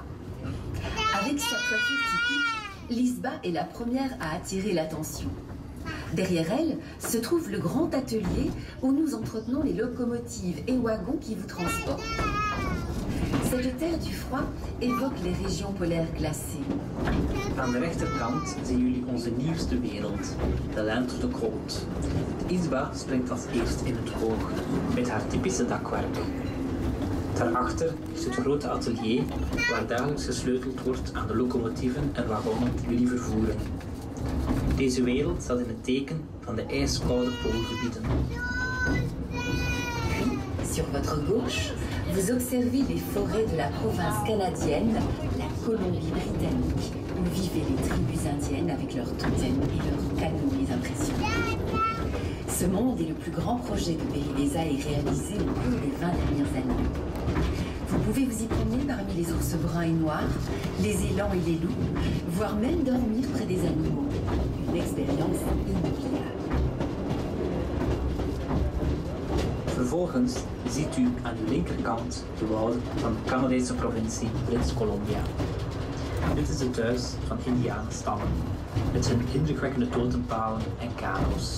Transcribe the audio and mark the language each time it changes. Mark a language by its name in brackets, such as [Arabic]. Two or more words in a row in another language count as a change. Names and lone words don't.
[French] Avec sa toiture typique, Lisba est la première à attirer l'attention. Derrière elle se trouve le grand atelier où nous entretenons les locomotives et wagons qui vous transportent. Cette Terre du Froid évoque les régions polaires glacées. [Dutch] Aan de rechterkant zien jullie onze nieuwste wereld, de Land de Cold. Isba springt als eerst in het oog met haar typische dakwerk. Daarachter is het grote atelier waar dagelijks gesleuteld wordt aan de locomotieven en wagonnen die jullie vervoeren. Deze wereld staat in het teken van de ijskoude poolgebieden. [French] Puis, sur votre gauche, vous observez les forêts de la province canadienne, la Colombie-Britannique, où vivaient les tribus indiennes avec leurs totems et leurs canoës impressionnants. Ce monde est le plus grand projet que Péridesa ait réalisé au cours des 20 dernières années. Vous pouvez vous y promener parmi les ours bruns et noirs, les élans et les loups, voire même dormir près des animaux. Une expérience inoubliable. [Dutch] Vervolgens ziet u aan uw linkerkant de wouden van de Canadese provincie British Columbia. Dit is het thuis van Indianenstammen, met hun indrukwekkende totempalen en kano's.